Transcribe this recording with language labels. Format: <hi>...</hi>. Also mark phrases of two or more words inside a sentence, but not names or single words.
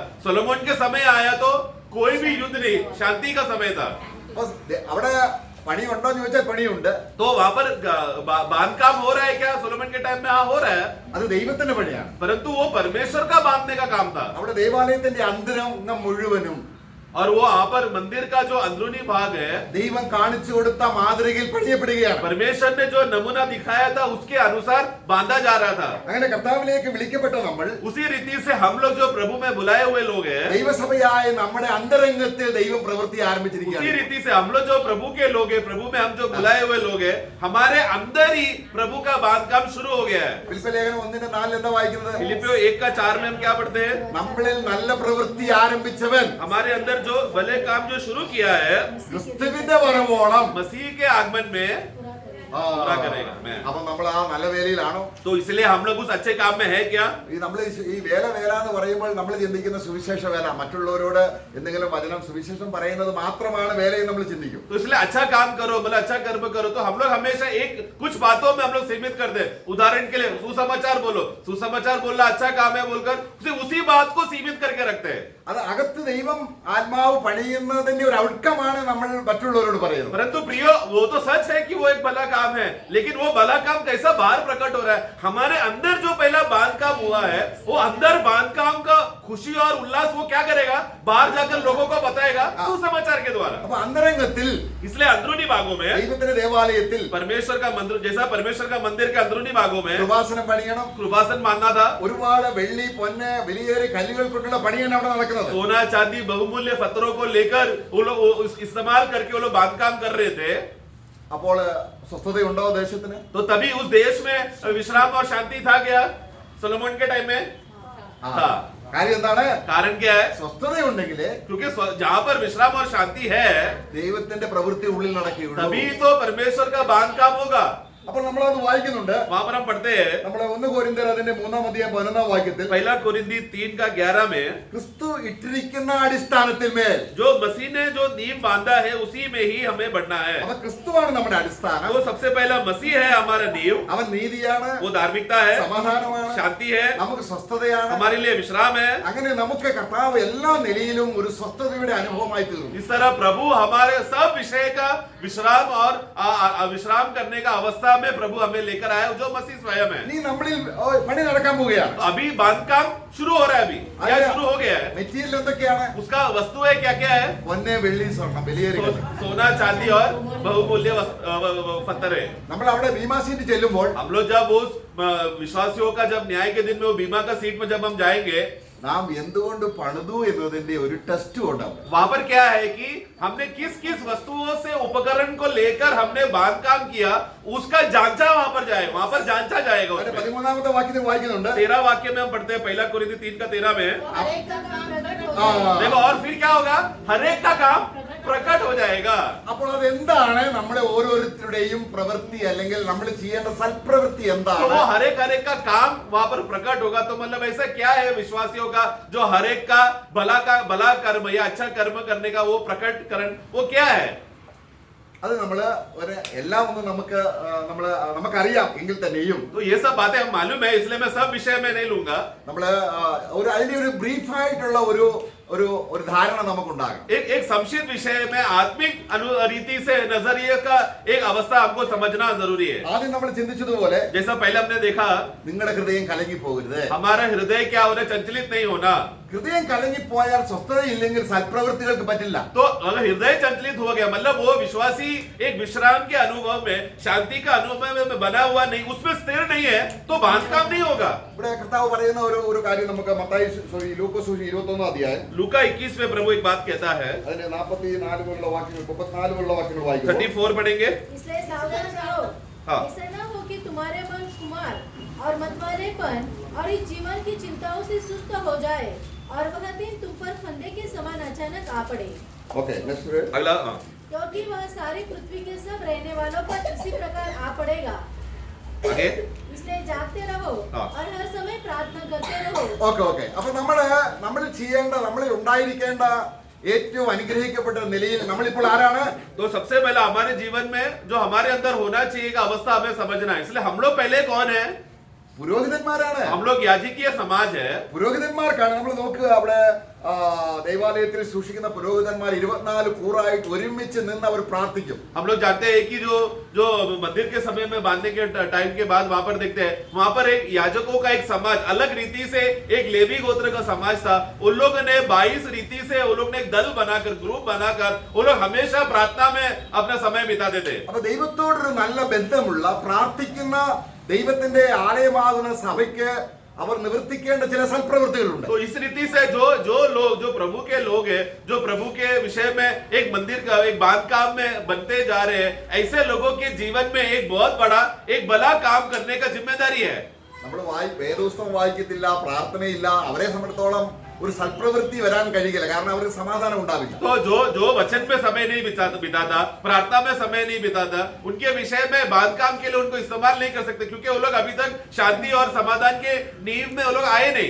<hi>सलोमोन के समय आया तो कोई भी युद्ध नहीं, शांति का समय था।</hi> <ml>അപ്പൊ അവിടെ പണിയുണ്ടോ എന്ന് ചോദിച്ചാൽ പണിയുണ്ട്.</ml> <hi>तो वहां पर बांधकाम हो रहा है क्या? सोलोमन के टाइम में हाँ हो रहा है,</hi> <ml>അത് ദൈവത്തിന്റെ പണിയാണ്.</ml> <hi>परंतु वो परमेश्वर का बांधने का काम था।</hi> <ml>അവിടെ ദേവാലയത്തിന്റെ അന്തരം മുഴുവനും</ml> <hi>और वो वहां पर मंदिर का जो अंदरूनी भाग है</hi> <ml>ദൈവം കാണിച്ചു കൊടുത്ത മാതൃകയിൽ പണിയപ്പെടുകയാണ്.</ml> <hi>परमेश्वर ने जो नमूना दिखाया था उसके अनुसार बांधा जा रहा था।</hi> <ml>അങ്ങനെ കർത്താവിലേക്ക് വിളിക്കപ്പെട്ട നമ്മൾ</ml> <hi>उसी रीति से हम लोग जो प्रभु में बुलाए हुए लोग हैं,</hi> <ml>ദൈവസഭയായ നമ്മുടെ അന്തരംഗത്തിൽ ദൈവം പ്രവൃത്തി</ml> <hi>उसी</hi> <ml>ആരംഭിച്ചിരിക്കുകയാണ്.</ml> <hi>रीति से हम लोग जो प्रभु के लोग हैं, प्रभु में हम जो बुलाए हुए लोग हैं, हमारे अंदर ही प्रभु का बांधकाम शुरू हो गया है।</hi> <ml>ഫിലിപ്പിയ ലേഖനം 1:4 എന്താ വായിക്കുന്നത്?</ml> <hi>फिलिपियो 1:4 में हम क्या पढ़ते हैं?</hi> <ml>നമ്മളിൽ നല്ല പ്രവൃത്തി ആരംഭിച്ചവൻ</ml> <hi>हमारे अंदर जो भले काम जो शुरू किया है</hi> <ml>ക്രിസ്തുവിന്റെ വരവോളം</ml> <hi>मसीह के आगमन में पूरा करेगा।</hi> <ml>അപ്പൊ നമ്മൾ ആ നല്ല വേലയിലാണോ?</ml> <hi>तो इसलिए हम लोग उस अच्छे काम में है क्या?</hi> <ml>നമ്മൾ ഈ വേല എന്ന് പറയുമ്പോൾ നമ്മൾ ചിന്തിക്കുന്ന സുവിശേഷ വേല, മറ്റുള്ളവരോട് എന്തെങ്കിലും വചനം സുവിശേഷം പറയുന്നത് മാത്രമാണ് വേലയെന്ന് നമ്മൾ ചിന്തിക്കും.</ml> <hi>तो इसलिए अच्छा काम करो, मतलब अच्छा कर्म करो, तो हम लोग हमेशा एक कुछ बातों में हम लोग सीमित कर दे। उदाहरण के लिए सुसमाचार बोलो, सुसमाचार बोलना अच्छा काम है बोलकर उसी बात को सीमित करके रखते हैं।</hi> <ml>അത് അകത്ത് ദൈവം ആത്മാവ് പണിയുന്നതിന്റെ ഒരു ഔട്ട്കമാണ് നമ്മൾ മറ്റുള്ളവരോട് പറയുന്നത്.</ml> <hi>परंतु प्रियो, वो तो सच है कि वो एक भला काम है, लेकिन वो भला काम कैसा बाहर प्रकट हो रहा है? हमारे अंदर जो पहला बांध काम हुआ है, वो अंदर बांध काम का खुशी और उल्लास वो क्या करेगा? बाहर जाकर लोगों को बताएगा सुसमाचार के द्वारा।</hi> <ml>അപ്പൊ അന്തരംഗത്തിൽ</ml> <hi>इसलिए अंदरूनी भागों में</hi> <ml>ദൈവത്തിന്റെ ദേവാലയത്തിൽ</ml> <hi>परमेश्वर का मंदिर, जैसा परमेश्वर का मंदिर के अंदरूनी भागों में</hi> <ml>കൃപാസനം പണിയണം.</ml> <hi>कृपासन मानना था।</hi> <ml>ഒരുപാട് വെള്ളി പൊന്ന് വിലയേറിയ കല്ലുകൾ കൊണ്ടുള്ള പണിയാണ് അവിടെ നടക്കുന്നത്.</ml> <hi>सोना चांदी बहुमूल्य पत्थरों को लेकर वो लोग इस्तेमाल करके वो लोग बांधकाम कर रहे थे।</hi> <ml>അപ്പോൾ സ്വസ്ഥതയുണ്ടോ ദേശത്തിന്?</ml> <hi>तो तभी उस देश में विश्राम और शांति था क्या? सोलोमन के टाइम में था।</hi> <ml>കാര്യം എന്താണ്?</ml> <hi>कारण क्या है?</hi> <ml>സ്വസ്ഥതയുണ്ടെങ്കിൽ</ml> <hi>क्योंकि जहाँ पर विश्राम और शांति है</hi> <ml>ദൈവത്തിന്റെ പ്രവൃത്തി ഉള്ളിൽ നടക്കുകയുള്ളൂ.</ml> <hi>तभी तो परमेश्वर का बांधकाम होगा।</hi> <ml>അപ്പോൾ നമ്മളത് വായിക്കുന്നുണ്ട്.</ml> <hi>वहां पर हम पढ़ते हैं</hi> <ml>നമ്മളെ 1 കൊരിന്ത്യർ അതിന്റെ 3-11 വാക്യത്തിൽ</ml> <hi>पहला कोरिन्थी 3:11 में</hi> <ml>ക്രിസ്തു ഇട്ടിരിക്കുന്ന അടിസ്ഥാനത്തിൽ മേൽ,</ml> <hi>जो मसीह ने जो नींव बांधा है उसी में ही हमें बढ़ना है।</hi> <ml>അവൻ ക്രിസ്തുവാണ് നമ്മുടെ അടിസ്ഥാനം.</ml> <hi>तो सबसे पहला मसीह है हमारा नींव,</hi> <ml>അവൻ നീതിയാണ്,</ml> <hi>वो धार्मिकता है,</hi> <ml>സമാധാനമാണ്,</ml> <hi>शांति है,</hi> <ml>നമുക്ക് സ്വസ്ഥതയാണ്.</ml> <hi>हमारे लिए विश्राम है।</hi> <ml>അങ്ങനെ നമുക്ക് കർത്താവ് എല്ലാ നിലയിലും ഒരു സ്വസ്ഥതയുടെ അനുഭവമായി തീർന്നു.</ml> <hi>इस तरह प्रभु हमारे सब विषय का विश्राम और विश्राम करने का अवस्था में प्रभु हमें लेकर आया जो मसीह स्वयं है।</hi> <ml>ഇനി നമ്മളിൽ പണി നടക്കാൻ പോവുകയാണ്.</ml> <hi>तो अभी बांधकाम शुरू हो रहा है, अभी या शुरू हो गया है।</hi> <ml>മെറ്റീരിയൽ എന്തൊക്കെയാണ്?</ml> <hi>उसका वस्तुएं क्या क्या है?</hi> <ml>പൊന്ന്, വെള്ളി, സ്വർണം, ബലിയേറികൾ.</ml> <hi>सोना, चांदी और बहुमूल्य पत्थर है।</hi> <ml>നമ്മൾ അവിടെ</ml> <en>bema seat</en> <ml>ചെല്ലുമ്പോൾ</ml> <hi>हम लोग जब उस विश्वासियों का जब न्याय के दिन में वो बीमा का सीट में जब हम जाएंगे,</hi> <ml>നാം എന്തുകൊണ്ട് പണിതു എന്നതിന്റെ ഒരു ടെസ്റ്റ് ഉണ്ടാവും.</ml> <hi>वहां पर क्या है कि हमने किस किस वस्तुओं से उपकरण को लेकर हमने बांधकाम किया, उसका जांचा वहां पर जाएगा, वहां पर जांचा जाएगा</hi> <ml>അതിന്റെ</ml> <hi>उसमें।</hi> <ml>13-ാമത്തെ വാക്യത്തിൽ വായിക്കുന്നുണ്ട്.</ml> <hi>13 वाक्य में हम पढ़ते हैं, 1 कोरिन्थी 3 का 13 में। तो हर एक का काम प्रकट हो हाँ। जाएगा। देखो और फिर क्या होगा, हर एक का काम प्रकट हो जाएगा।</hi> <ml>അപ്പോൾ അത് എന്താണ് നമ്മുടെ ഓരോരുത്തരുടെയും പ്രവൃത്തി, അല്ലെങ്കിൽ നമ്മൾ ചെയ്യേണ്ട സൽപ്രവൃത്തി</ml> <hi>तो</hi> <ml>എന്താണ്?</ml> <hi>वो हर एक का काम वहां पर प्रकट होगा। तो मतलब ऐसा क्या है विश्वासियों का जो हर एक का भला कर्म या अच्छा कर्म करने का वो प्रकटकरण वो क्या है?</hi> <ml>അത് നമ്മൾ എല്ലാം ഒന്നും നമുക്കറിയാം എങ്കിൽ തന്നെയും</ml> <hi>तो ये सब बातें हम मालूम है, इसलिए मैं सब विषय में नहीं लूंगा।</hi> <ml>നമ്മൾ അതിന്റെ ഒരു ബ്രീഫായിട്ടുള്ള ഒരു ധാരണ നമുക്കുണ്ടാകും.</ml> <hi>एक संक्षिप्त विषय में आत्मिक रीति से नजरिए का एक अवस्था हमको समझना जरूरी है।</hi> <ml>ആദ്യം നമ്മൾ ചിന്തിച്ചതുപോലെ</ml> <hi>जैसा पहले हमने देखा,</hi> <ml>നിങ്ങളുടെ ഹൃദയം കലങ്ങി പോകരുത്.</ml> <hi>हमारा हृदय क्या होना, चंचलित नहीं होना।</hi> <ml>ഹൃദയം കലങ്ങിപ്പോയാൽ സ്വസ്ഥതയില്ലെങ്കിൽ സൽപ്രവൃത്തികൾക്ക് പറ്റില്ല.</ml> <hi>तो अगर हृदय चंचलित हो गया, मतलब वो विश्वासी एक विश्राम के अनुभव में, शांति का अनुभव में बना हुआ नहीं, उसमें स्थिर नहीं है, तो बांधकाम नहीं होगा।</hi> <ml>ഇവിടെ കർത്താവ് പറയുന്ന ഒരു കാര്യം നമുക്ക് ലൂക്കോസ് 21 അധ്യായം</ml> <hi>लूका 21 में प्रभु एक बात कहता है,</hi> <ml>അതിന്റെ 44 മുതലുള്ള വാക്യങ്ങൾ 34 മുതലുള്ള വാക്യങ്ങൾ വായിക്കുന്നു.</ml> <hi>34 पढ़ेंगे। इसलिए सावधान रहो, हाँ। ऐसा न हो कि तुम्हारे मन कुमार और मतवालेपन और इस जीवन की चिंताओं से सुस्त हो जाए और वह दिन तुम पर फंदे के समान अचानक आ पड़े,</hi> <en>okay, next</en> <hi>अगला हाँ। क्योंकि वह सारी पृथ्वी के सब रहने वालों पर इसी प्रकार आ पड़ेगा। आगे इसलिए जागते रहो हाँ। और हर समय प्रार्थना करते रहो।</hi> <ml>ഓക്കെ. അപ്പൊ നമ്മൾ ചെയ്യേണ്ട, നമ്മളിൽ ഉണ്ടായിരിക്കേണ്ട ഏറ്റവും അനുഗ്രഹിക്കപ്പെട്ട നിലയിൽ നമ്മളിപ്പോൾ ആരാണ്?</ml> <hi>तो सबसे पहला हमारे जीवन में जो हमारे अंदर होना चाहिए का अवस्था हमें समझना है। इसलिए हम लोग पहले कौन है?</hi> <ml>പുരോഹിതന്മാരാണ്.</ml> <hi>हम लोग याजकीय समाज है।</hi> <ml>പുരോഹിതന്മാർക്കാണ്. നമ്മൾ നോക്കുക, അവിടെ ദൈവാലയത്തിൽ സൂക്ഷിക്കുന്ന പുരോഹിതന്മാർ 24 കൂറായിട്ട് ഒരുമിച്ച് നിന്ന് അവർ പ്രാർത്ഥിക്കും.</ml> <hi>हम लोग जानते हैं कि जो मंदिर के समय में बांधने के टाइम के बाद वहां पर देखते हैं, वहां पर एक याजकों का एक समाज अलग रीति से, एक लेवी गोत्र का समाज था। उन लोगों ने 22 रीति से उन लोग ने एक दल बनाकर, ग्रुप बनाकर वो लोग हमेशा प्रार्थना में अपना समय बिताते थे।</hi> <ml>അപ്പൊ ദൈവത്തോടൊരു നല്ല ബന്ധമുള്ള പ്രാർത്ഥിക്കുന്ന ദൈവത്തിന്റെ ആലയമാകുന്ന സഭയ്ക്ക് അവർ നിവർത്തിക്കേണ്ട ചില സൽപ്രവൃത്തികളുണ്ട്. तो इस रीति से जो लोग, जो प्रभु के लोग हैं, जो प्रभु के विषय में एक मंदिर का एक बांधकाम में बनते जा रहे हैं, ऐसे लोगों के जीवन में एक बहुत बड़ा एक भला काम करने का जिम्मेदारी है। നമ്മൾ വേദപുസ്തകം വായിക്കത്തില്ല, പ്രാർത്ഥനയില്ല, അവരെ സംബന്ധിച്ചിടത്തോളം ഒരു സൽപ്രവൃത്തി വരാൻ കഴിയില്ല. കാരണം അവർക്ക് സമാധാനം ഉണ്ടാവില്ല.</ml> <hi>तो जो वचन में समय नहीं बिताता, प्रार्थना में समय नहीं बिताता, उनके विषय में बांधकाम के लिए उनको इस्तेमाल नहीं कर सकते, क्योंकि वो लोग अभी तक शांति और समाधान के नींव में वो लोग आए नहीं।</hi>